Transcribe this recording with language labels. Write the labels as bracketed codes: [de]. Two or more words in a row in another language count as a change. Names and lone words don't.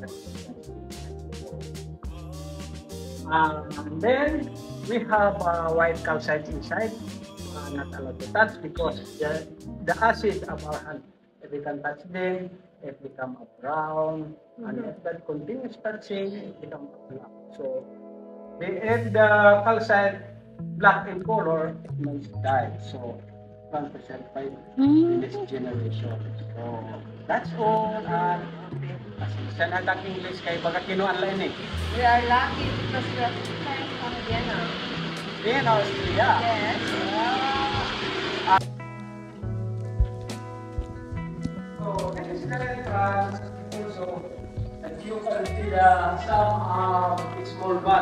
[en] And then we have white calcite inside, not allowed to touch because the acid of our hand, if we can touch them, it becomes brown, and if that continues touching, it becomes black. So if the calcite black in color, it must die. So 1% by this generation. So that's all. [war] Sa nagang English kay baga kinuanlain eh. [en] We are lucky because we are from Vienna. Vienna, Austria. Yes. So this is the entrance. Also, as you can see some small bag.